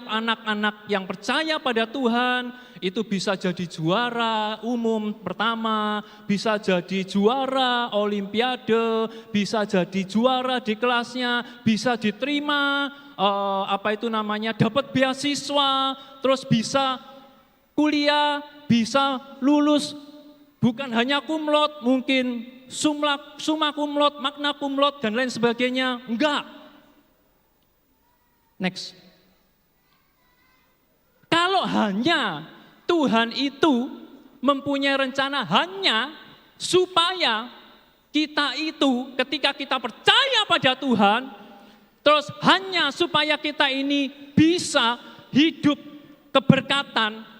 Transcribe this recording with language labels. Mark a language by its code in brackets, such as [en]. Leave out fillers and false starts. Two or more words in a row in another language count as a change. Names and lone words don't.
[id] anak-anak yang percaya pada Tuhan itu bisa jadi juara umum pertama, bisa jadi juara olimpiade, bisa jadi juara di kelasnya, bisa diterima dapat beasiswa, terus bisa kuliah, bisa lulus, bukan hanya [la] cum laude, [id] mungkin [la] summa cum laude, magna cum laude, [id] dan lain sebagainya. Enggak. Next. Kalau hanya Tuhan itu mempunyai rencana hanya supaya kita itu ketika kita percaya pada Tuhan, terus hanya supaya kita ini bisa hidup keberkatan.